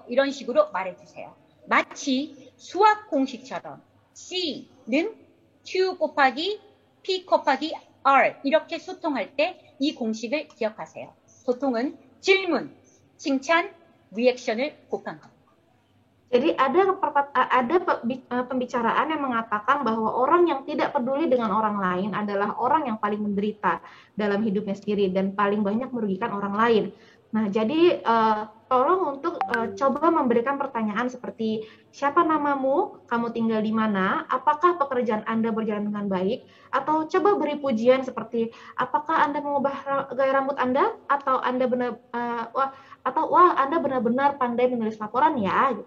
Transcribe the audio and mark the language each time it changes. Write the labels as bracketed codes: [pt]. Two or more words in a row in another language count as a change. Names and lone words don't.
[ko] 이런 식으로 말해 주세요. 마치 수학 공식처럼 C는 Q 곱하기 P 곱하기 R 이렇게 소통할 때 이 공식을 기억하세요. 소통은 질문, 칭찬, 리액션을 곱한 겁니다. [id] Jadi ada pembicaraan yang mengatakan bahwa orang yang tidak peduli dengan orang lain adalah orang yang paling menderita dalam hidupnya sendiri dan paling banyak merugikan orang lain. Nah, jadi tolong untuk coba memberikan pertanyaan seperti siapa namamu, kamu tinggal di mana, apakah pekerjaan Anda berjalan dengan baik, atau coba beri pujian seperti apakah Anda mengubah gaya rambut Anda, atau Anda wah Anda benar-benar pandai menulis laporan ya gitu.